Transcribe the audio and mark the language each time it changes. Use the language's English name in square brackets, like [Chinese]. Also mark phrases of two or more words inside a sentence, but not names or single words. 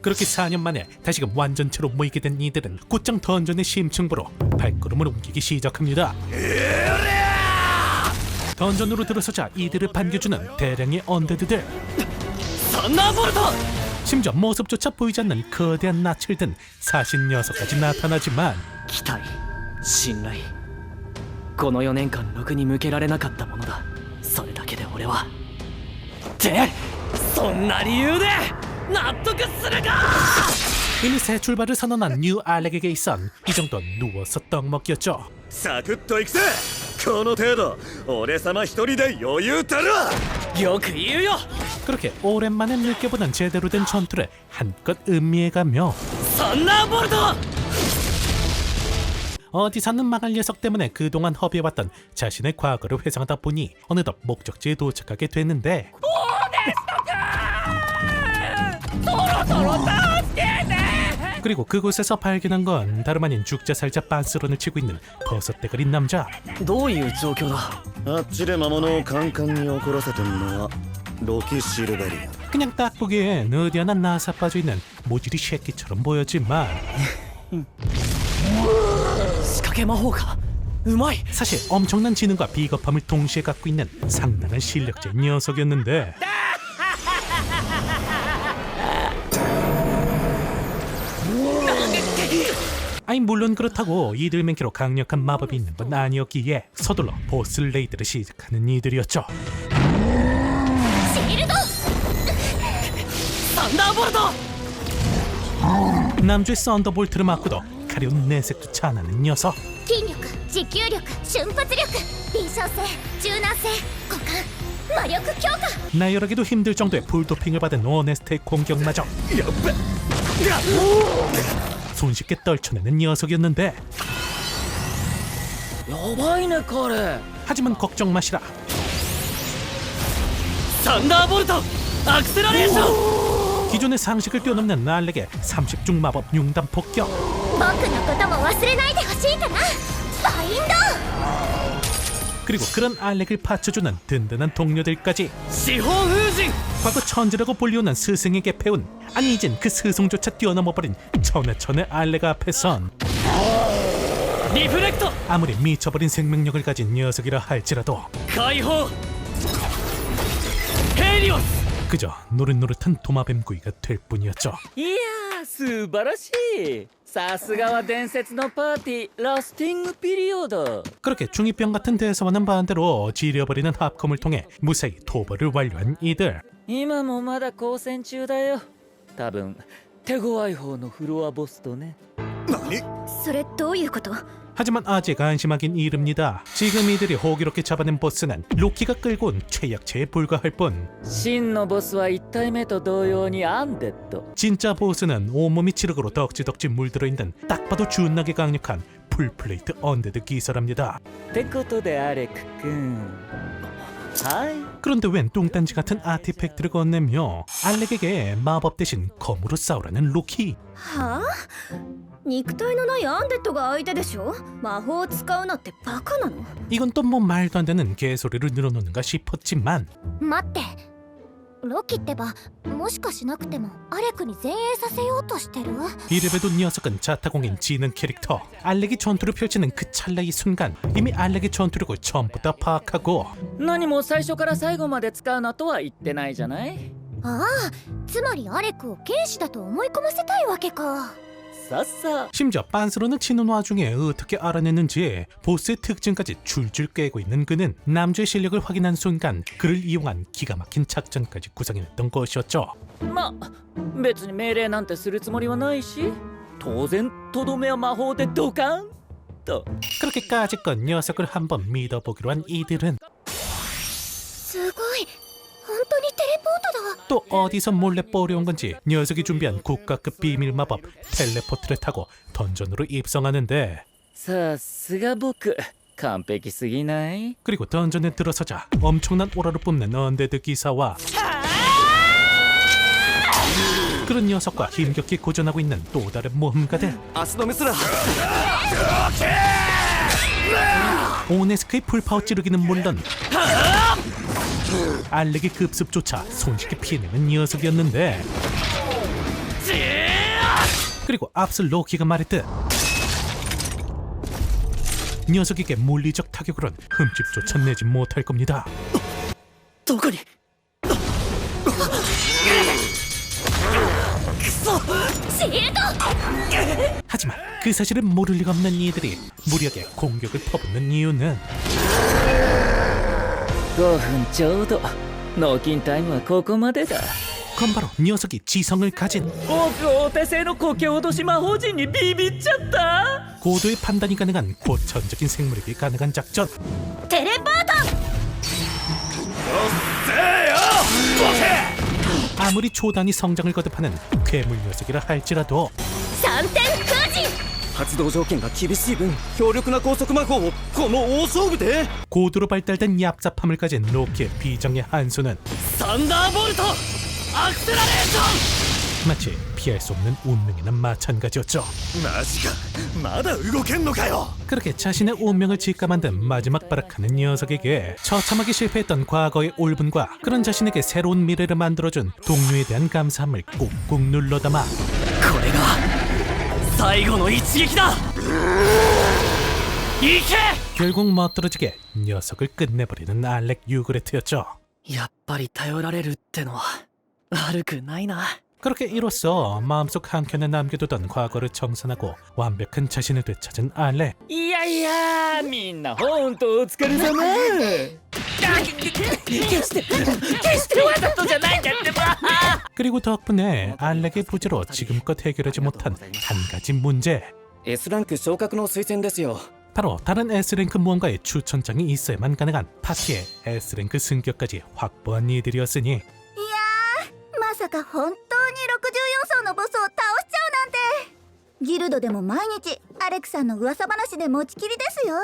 [Korean] 그렇게 4년 만에 다시금 완전체로 모이게 된 이들은 곧장 던전의 심층부로 발걸음을 옮기기 시작합니다. 던전으로 들어서자 이들을 반겨주는 대량의 언데드들. [Japanese] サンダーボルト。 [Korean] 심지어 모습조차 보이지 않는 거대한 낯을 든 사신 녀석까지 나타나지만 [Japanese] 期待信頼この4年間ろくに向けられなかったものだ。それだけで俺はってそんな理由で納得するか。 [Korean] 이미 새 출발을 선언한 뉴 알렉에게 있선 이 정도는 누워서 떡 먹기였죠. [Japanese] サクッといくぜこの程度俺様一人で余裕たるわよく言うよ。 [Korean] 그렇게 오랜만에 느껴보는 제대로 된 전투를 한껏 음미해가며 [Japanese] サンダーボルト。 [Korean] 어디 사는 망할 녀석 때문에 그동안 허비해왔던 자신의 과거를 회상하다 보니 어느덧 목적지에 도착하게 됐는데 그리고 그곳에서 발견한 건 다름 아닌 죽자 살자 빤스런을 치고 있는 버섯 대가리 남자. [Japanese] どういう状況だ。あっちで魔物をカンカンに怒らせてるのはロキシルベリア。 [Korean] 그냥 딱 보기엔 어디 하나 나사 빠져있는 모질이 새끼처럼 보였지만 [Japanese] 仕掛け魔法か。うまい。 [Korean] 사실 엄청난 지능과 비겁함을 동시에 갖고 있는 상당한 실력자의 녀석이었는데 아니 물론 그렇다고 이들맨키로 강력한 마법이 있는 건 아니었기에 서둘러 보스 레이드를 시작하는 이들이었죠. [Japanese] シールドサンダーボルト。 [Korean] 남주의 썬더볼트를 맞고도 가려운 내색조차 안 하는 녀석. [Japanese] 筋力持久力瞬発力敏捷性柔軟性股間魔力強化 [Korean] 나열하기도 힘들 정도의 풀도핑을 받은 오네스트의 공격마저 손쉽게 떨쳐내는 녀석이었는데 [Japanese] やばいね彼。 [Korean] 하지만 걱정 마시라. [Japanese] サンダーボルトアクセラレーション。 [Korean] 기존의 상식을 뛰어넘는 날렉의 30중 마법 융단 폭격. [Japanese] 僕のことも忘れないでほしいかなバインド [Korean] 그리고 그런 알렉을 받쳐주는 든든한 동료들까지 [Japanese] 四方風神。 [Korean] 과거 천재라고 불리우는 스승에게 배운 아니 이젠 그 스승조차 뛰어넘어버린 천하천의 알렉 앞에선 [Japanese] リフレクト [Korean] 아무리 미쳐버린 생명력을 가진 녀석이라 할지라도 [Japanese] 解放。ヘリオス。 [Korean] 그저 노릇노릇한 도마뱀구이가 될 뿐이었죠. [Japanese] いやー素晴らしい。さすがは伝説のパーティーラスティングピリオド。 [Korean] 그렇게 중2병 같은 대사와는 반대로 지려버리는 합컴을 통해 무사히 도발을 완료한 이들. [Japanese] 今もまだ交戦中だよ。多分手強い方のフロアボスとね。何？それどういうこと [Korean] 하지만 아직 안심하긴 이릅니다. 지금 이들이 호기롭게 잡아낸 보스는 로키가 끌고 온 최약체에 불과할 뿐 [Japanese] 真のボスは1体目と同様にアンデッド。 [Korean] 진짜 보스는 온몸이 지력으로 덕지덕지 물들어 있는 딱 봐도 준나게 강력한 풀플레이트 언데드 기사랍니다. [Japanese] ってことでアレク君。はい。 [Korean] 그런데 웬 뚱딴지 같은 아티팩트를 건네며 알렉에게 마법 대신 검으로 싸우라는 로키. [Japanese] はあ肉体のないアンデッドが相手でしょ魔法を使うなってバカなの [Korean] 이건 또 뭐 말도 안 되는 개소리를 늘어놓는가 싶었지만 [Japanese] 待ってロキってばもしかしなくてもアレクに前衛させようとしてる [Korean] 이래봬도 녀석은 자타공인 지능 캐릭터. 알렉이 전투를 펼치는 그 찰나의 순간 이미 알렉의 전투력을 전부 다 파악하고 [Japanese] 何も最初から最後まで使うなとは言ってないじゃない。ああつまりアレクを剣士だと思い込ませたいわけかさっさ。 [Korean] 심지어 빤스로는 치는 와중에 어떻게 알아냈는지 보스의 특징까지 줄줄 꿰고 있는 그는 남주의 실력을 확인한 순간 그를 이용한 기가 막힌 작전까지 구상해냈던 것이었죠. [Japanese] まあ別に命令なんてするつもりはないし、当然とどめは魔法でドカンと。 [Korean] 그렇게 까짓건 녀석을 한번 믿어보기로 한 이들은 [Japanese] すごい本当にテレポートだ [Korean] 또 어디서 몰래 뽀려온 건지 녀석이 준비한 국가급 비밀 마법 텔레포트를 타고 던전으로 입성하는데 [Japanese] さすが僕完璧すぎない？ [Korean] 그리고 던전에 들어서자 엄청난 오라를 뿜는 언데드 기사와 그런 녀석과 힘겹게 고전하고 있는 또 다른 모험가들 [Japanese] 足止めすら。 [Korean] 오네스크의 풀파워 찌르기는 물론 알렉의 급습조차 손쉽게 피해내는 녀석이었는데 그리고 앞서 로키가 말했듯 녀석에게 물리적 타격으론 흠집조차 내지 못할 겁니다. [Japanese] どこに。シールド [Korean] 하지만 그 사실을 모를 리가 없는 이들이 무력에 공격을 퍼붓는 이유는 [Japanese] 5 分ちょうど。納金タイムはここまでだ。 [Korean] 그건 바로 녀석이 지성을 가진 [Japanese] 僕お手製の苔脅し魔法陣にビビっちゃった。 [Korean] 고도의 판단이 가능한 고천적인 생물에게 가능한 작전 [Japanese] テレポート [Korean] 아무리 초단위 성장을 거듭하는 괴물 녀석이라 할지라도 [Japanese] 3 点封じ発動条件が厳しい分強力な高速魔法をこの大勝負で。 [Korean] 고도로 발달된 얍삽함을 가진 로키의 비장의 한 수는 [Japanese] サンダーボルト。 アクセラレーション [Korean] 마치 피할 수 없는 운명이나 마찬가지였죠. [Japanese] マジかまだ動けんのかよ [Korean] 그렇게 자신의 운명을 직감한 듯 마지막 발악하는 녀석에게 처참하게 실패했던 과거의 울분과 그런 자신에게 새로운 미래를 만들어준 동료에 대한 감사함을 꾹꾹 눌러담아 [Japanese] これが最後の一撃だ行け [Korean] 결국 멋들어지게 녀석을 끝내버리는 알렉 유그레트였죠. [Japanese] やっぱり頼られるってのは悪くないな [Korean] 그렇게 이로써 마음속 한켠에 남겨두던 과거를 청산하고 완벽한 자신을 되찾은 알렉. [Japanese] いやいやみんなほんとお疲れ様決してわざとじゃないんだってば [Korean] 그리고 덕분에 알렉의 부재로 지금껏 해결하지 못한 한 가지 문제. [Japanese] S ランク昇格の推薦ですよ [Korean] 바로 다른 S랭크 무언가의 추천장이 있어야만 가능한 파티의 S랭크 승격까지 확보한 이들이었으니 [Japanese] まさか本当に64層のボスを倒しちゃうなんてギルドでも毎日アレクさんの噂話で持ちきりですよ